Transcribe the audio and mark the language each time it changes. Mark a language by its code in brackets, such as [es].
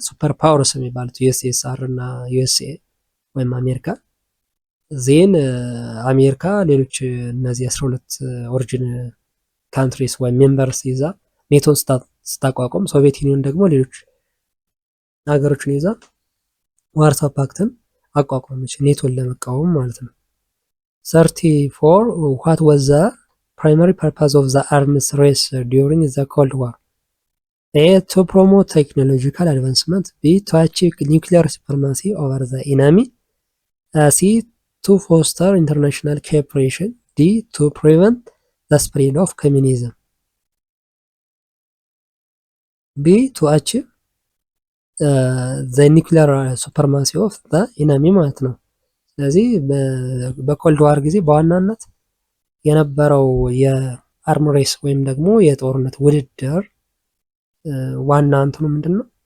[am] ሱፐር ፓወርስ የሚባሉት ዩኤስኤስአር እና ዩኤስኤ ወይም አሜሪካ ዜን አሜሪካ ሌሎች እነዚህ 12 ኦሪጂን ካንትሪስ ወይም ሜምበርስ ይዛ ኔቶን ስታቋቋም፣ ሶቪየት ዩኒየን ደግሞ ሌሎች ሀገሮችን ይዛ ዋርሳው ፓክትን አቋቋመች ኔቶን ለመቃወም ማለት ነው። [en] 34 what was the primary purpose of the arms race during the Cold War? A to promote technological advancement, B to achieve nuclear supremacy over the enemy, C to foster international cooperation, D to prevent the spread of communism. B to achieve the nuclear supremacy of the enemy [am] ማለት ነው። ስለዚህ በኮልድ ዋር ጊዜ በዋናነት የነበረው የአርም ሬስ ወይም ደግሞ የጦርነት ውድድር ዋና እንትኑ ምንድን ነው?